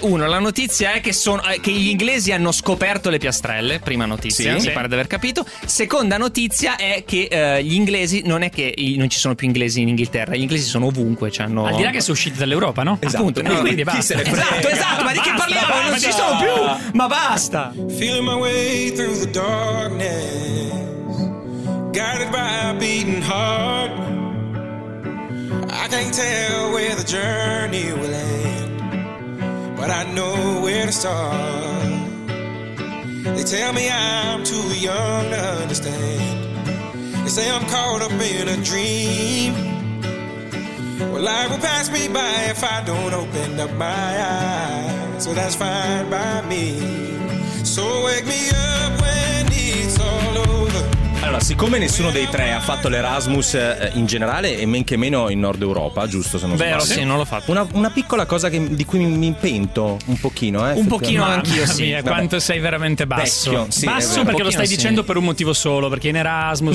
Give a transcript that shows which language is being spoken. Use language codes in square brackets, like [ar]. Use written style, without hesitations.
[it] Uno, la notizia è che gli inglesi hanno scoperto le piastrelle, prima notizia, sì, mi pare di aver capito. Seconda notizia è che gli inglesi, non è che non ci sono più inglesi in Inghilterra, gli inglesi sono ovunque, c'hanno... Al di là che sono usciti dall'Europa, no? Esatto. Appunto, no, quindi basta. Chi se ne frega. Esatto, ma di che parliamo? Basta. Non ci sono più, ma basta. [en] Feeling my way through the darkness, guided by a beating heart, I can't tell where the journey will end, but I know where to start. They tell me I'm too young to understand, they say I'm caught up in a dream. Well, life will pass me by if I don't open up my eyes. So that's fine by me. So wake me up when it's all over. [it] Allora, siccome nessuno dei tre ha fatto l'Erasmus in generale e men che meno in Nord Europa, giusto se non sbaglio? Vero, sì, non l'ho fatto. Una piccola cosa di cui mi pento un pochino, un pochino anch'io, sì. Mia, quanto sei veramente basso. Sì, basso perché lo stai dicendo per un motivo solo, perché in Erasmus